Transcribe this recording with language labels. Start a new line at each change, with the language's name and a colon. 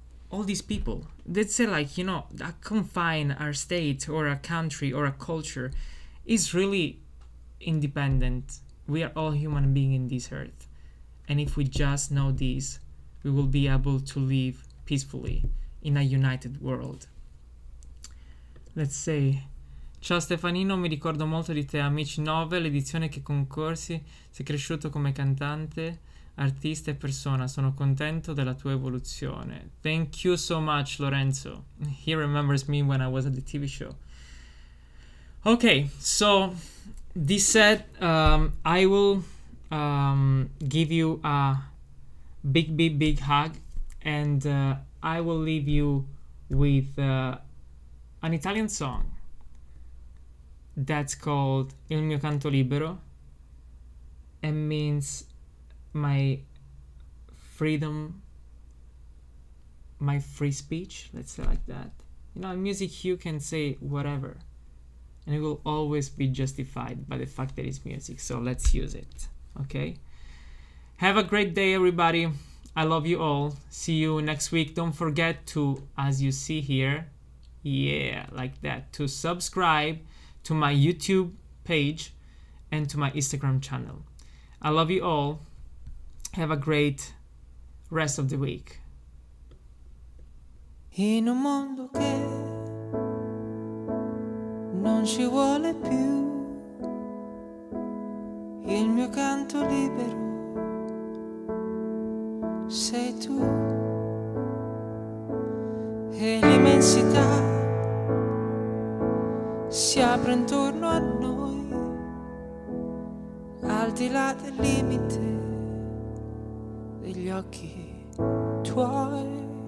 English: all these people that say like, that confine our state or a country or a culture is really independent. We are all human beings in this earth. And if we just know this, we will be able to live peacefully in a united world.
Italian: Let's say, ciao Stefanino, mi ricordo molto di te, Amici 9, l'edizione che concorsi, sei cresciuto come cantante, artista e persona, sono contento della tua evoluzione.
English: Thank you so much, Lorenzo. He remembers me when I was at the TV show. Okay, so this said, I will give you a big hug, and I will leave you with an Italian song that's called Il mio canto libero, and means my freedom, my free speech, let's say like that. In music you can say whatever, and it will always be justified by the fact that it's music, so let's use it, okay? Have a great day, everybody. I love you all. See you next week. Don't forget to, as you see here, like that, to subscribe to my YouTube page and to my Instagram channel. I love you all. Have a great rest of the week.
Italian: In un mondo che non ci vuole più, il mio canto libero sei tu, e l'immensità si apre intorno a noi, al di là del limite degli occhi tuoi.